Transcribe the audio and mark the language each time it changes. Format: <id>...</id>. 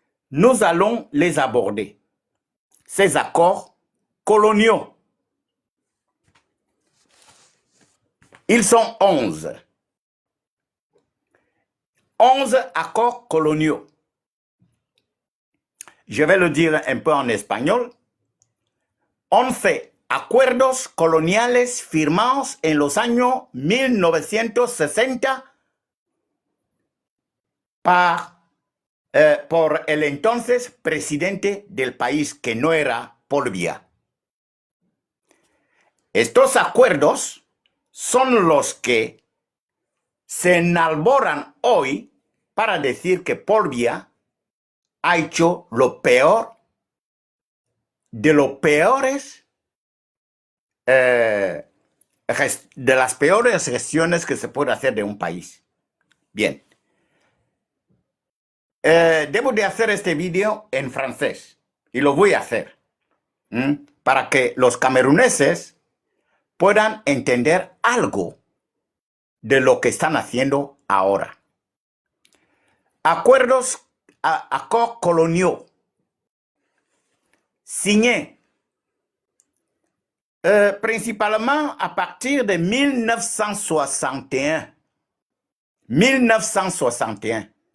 <fr>Nous allons les aborder, ces accords coloniaux. Ils sont 11. 11 accords coloniaux. Je vais le dire un peu en espagnol.</fr> <es>11 acuerdos coloniales firmados en los años 1960 por el entonces presidente del país, que no era Paul Biya. Estos acuerdos son los que se enalboran hoy para decir que Paul Biya ha hecho lo peor de los peores, de las peores gestiones que se puede hacer de un país. Bien. Debo de hacer este video en francés y lo voy a hacer para que los cameruneses puedan entender algo de lo que están haciendo ahora.</es> <fr>Accords coloniaux signés principalement à partir de 1961. 1961.</fr>